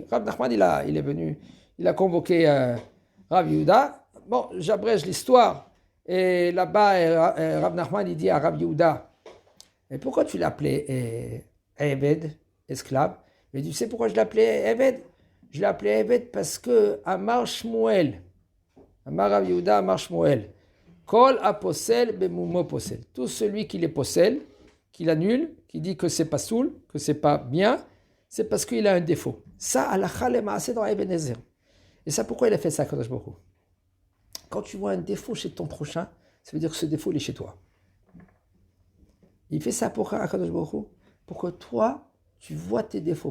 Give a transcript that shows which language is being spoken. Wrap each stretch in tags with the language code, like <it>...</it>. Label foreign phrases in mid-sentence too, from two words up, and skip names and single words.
<fr>Rav Nachman, il est venu, il a convoqué Rav Yehuda. Bon, j'abrège l'histoire. Et là-bas, Rav Nachman, il dit à Rav Yehuda, mais pourquoi tu l'appelais Eved, esclave? Il dit, tu sais pourquoi je l'appelais Eved? Je l'appelais Eved parce que</fr> <he>אמר שמואל, אמר רב יהודה, אמר שמואל, כל הפוסל במומו פוסל.</he> <fr>Tout celui qui les possède, qui l'annule, qui dit que c'est pas soul, que c'est pas bien, c'est parce qu'il a un défaut. Ça,</fr> <he>הלכה למעשה</he> <fr>dans Ebenezer. Et ça, pourquoi il a fait ça, Kadosh Baruch Hu? Quand tu vois un défaut chez ton prochain, ça veut dire que ce défaut, il est chez toi. Il fait ça pour Kadosh Baruch Hu, pour que toi, tu vois tes défauts.</fr>